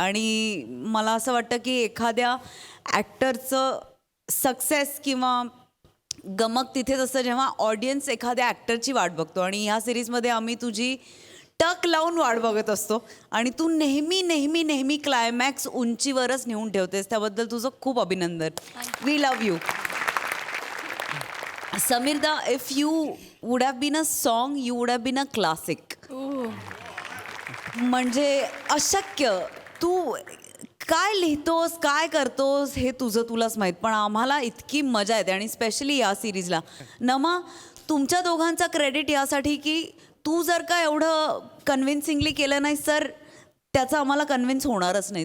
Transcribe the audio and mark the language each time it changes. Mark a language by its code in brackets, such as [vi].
[mr] आणि मला असं वाटतं की एखाद्या ॲक्टरचं सक्सेस किंवा गमक तिथेच असतं जेव्हा ऑडियन्स एखाद्या ॲक्टरची वाट बघतो. आणि ह्या सिरीजमध्ये आम्ही तुझी टक लावून वाट बघत असतो आणि तू नेहमी नेहमी नेहमी क्लायमॅक्स उंचीवरच नेऊन ठेवतेस. त्याबद्दल तुझं खूप अभिनंदन. [en] We love you. समीरदा, if you would have been a song you would have been a classic. [mr] म्हणजे अशक्य. तू काय लिहितोस, काय करतोस हे तुलाच माहीत, पण आम्हाला इतकी मजा येते. आणि स्पेशली या सिरीजला नमा, तुमच्या दोघांचा क्रेडिट यासाठी की तू जर का एवढं कन्व्हिन्सिंगली केलं नाही सर, त्याचं आम्हाला कन्व्हिन्स होणारच नाही.